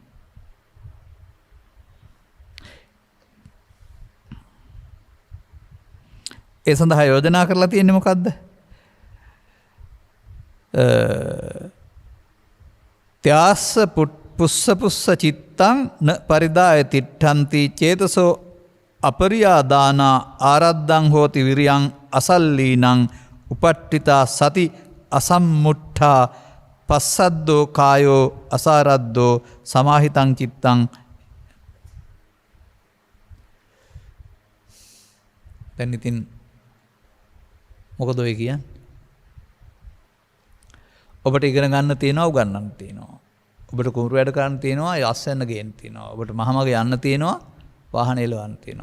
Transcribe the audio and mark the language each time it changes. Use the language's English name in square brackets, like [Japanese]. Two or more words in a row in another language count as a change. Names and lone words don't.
[Sinhala] ඒ සඳහා යෝජනා කරලා තියෙන්නේ මොකද්ද? [Pali] ත්‍යාස්ස පුස්ස චිත්තං න පරිදාය තිට්ඨන්ති චේතසෝ අපරියාදානා ආරද්දං හෝති විරියං අසල්ලීනං උපට්ඨිතා සති අසම්මුට්ඨා පස්සද්දෝ කායෝ අසාරද්දෝ සමාහිතං චිත්තං. [Sinhala] දැන් ඉතින් මොකද ඔය කියන්නේ? ඔබට ඉගෙන ගන්න තියෙනවා, උගන්නන්න තියෙනවා. ඔබට කුඹුරු වැඩ කරන්න තියෙනවා, යස්සන්න ගේන්න තියෙනවා. ඔබට මහමග යන්න තියෙනවා, වාහන එලවන්න තියෙනවා.